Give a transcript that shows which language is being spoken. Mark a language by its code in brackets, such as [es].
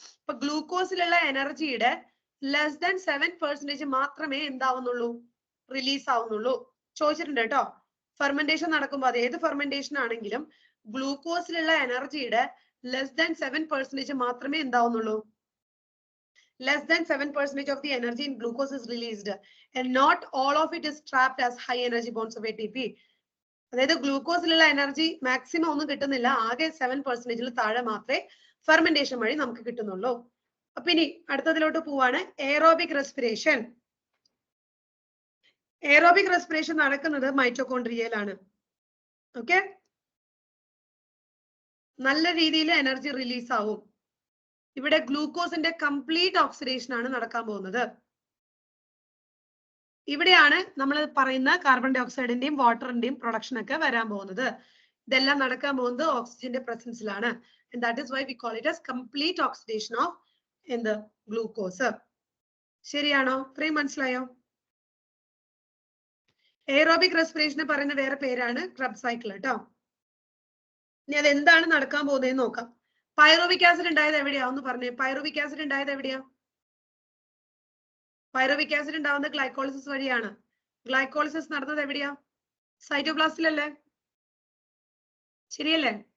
[ml] ഇപ്പൊ ഗ്ലൂക്കോസിലുള്ള എനർജിയുടെ less than 7% മാത്രമേ എന്താവുന്നുള്ളൂ, റിലീസ് ആവുന്നുള്ളൂ. ചോദിച്ചിട്ടുണ്ട് കേട്ടോ. ഫെർമെന്റേഷൻ നടക്കുമ്പോൾ അത് ഏത് ഫെർമെന്റേഷൻ ആണെങ്കിലും ഗ്ലൂക്കോസിലുള്ള എനർജിയുടെ ലെസ് ദാൻ 7% മാത്രമേ എന്താവുന്നുള്ളൂ. [en] Less than 7% of the energy in glucose is released, and not all of it is trapped as high energy bonds of ATP. [ml] അതായത് ഗ്ലൂക്കോസിലുള്ള എനർജി മാക്സിമം ഒന്നും കിട്ടുന്നില്ല, ആകെ 7%-ൽ താഴെ മാത്രമേ ഫെർമെന്റേഷൻ വഴി നമുക്ക് കിട്ടുന്നുള്ളൂ. അപ്പൊ ഇനി അടുത്തതിലോട്ട് പോവാണ്, എയറോബിക് റെസ്പിറേഷൻ. എയറോബിക് റെസ്പിറേഷൻ നടക്കുന്നത് മൈറ്റോകോൺട്രിയയിലാണ്. ഓക്കെ, നല്ല രീതിയിൽ എനർജി റിലീസ് ആവും. ഇവിടെ ഗ്ലൂക്കോസിന്റെ കംപ്ലീറ്റ് ഓക്സിഡേഷൻ ആണ് നടക്കാൻ പോകുന്നത്. ഇവിടെയാണ് നമ്മൾ പറയുന്ന കാർബൺ ഡൈ ഓക്സൈഡിന്റെയും വാട്ടറിന്റെയും പ്രൊഡക്ഷൻ ഒക്കെ വരാൻ പോകുന്നത്. ഇതെല്ലാം നടക്കാൻ പോകുന്നത് ഓക്സിജന്റെ പ്രസൻസിലാണ്. [en] And that is why we call it as complete oxidation of [ml] എന്ത്, [en] Glucose. [ml] ശരിയാണോ? ഇത്രയും മനസ്സിലായോ? എയറോബിക് റെസ്പിറേഷന് പറയുന്ന വേറെ പേരാണ് ക്രബ് സൈക്കിൾ കേട്ടോ. ഇനി അത് എന്താണ് നടക്കാൻ പോകുന്നതെന്ന് നോക്കാം. പൈറുവിക് ആസിഡ് ഉണ്ടായത് എവിടെയാ ഒന്ന് പറഞ്ഞേ. പൈറുവിക് ആസിഡ് ഉണ്ടായത് എവിടെയാ? പൈറുവിക് ആസിഡ് ഉണ്ടാവുന്നത് ഗ്ലൈക്കോളിസിസ് വഴിയാണ്. ഗ്ലൈക്കോളിസിസ് നടന്നത് എവിടെയാ? സൈറ്റോപ്ലാസ്റ്റിലല്ലേ? ശരിയല്ലേ?